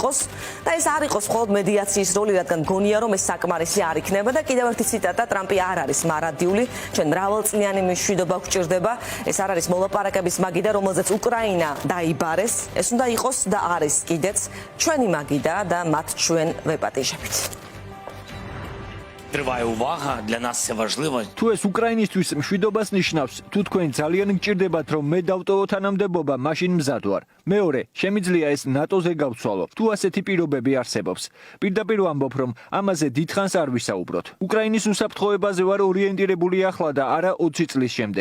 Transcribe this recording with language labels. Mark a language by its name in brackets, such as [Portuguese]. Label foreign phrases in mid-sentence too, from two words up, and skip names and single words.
[Georgian] და ეს არ იყოს მხოლოდ მედიაციის როლი, რადგან გონია რომ ეს საკმარისი არ იქნება და კიდევ ერთი ციტატა: ტრამპი არ არის მარადიული, ჩვენ მრავალწლიანი მშვიდობა გვჭირდება, ეს არ არის მოლაპარაკების მაგიდა, რომელზეც უკრაინა დაიბარეს, ეს უნდა იყოს და არის კიდეც ჩვენი მაგიდა და მათ ჩვენ ვეპატიჟებით. [Ukrainian] Триває увага, для нас це важливо. [Georgian] თუ ეს უკრაინისთვის მშვიდობას ნიშნავს, თუ თქვენ ძალიან გჭირდებათ, რომ მე დავტოვო თანამდებობა, მაშინ მზად ვარ. მეორე, შემიძლია ეს ნატოზე გავცვალო. თუ ასეთი პირობები არსებობს. პირდაპირ ვამბობ, რომ ამაზე დიდხანს არ ვისაუბროთ. უკრაინის უსაფრთხოებაზე ვარ ორიენტირებული ახლა და არა 20 წლის შემდეგ.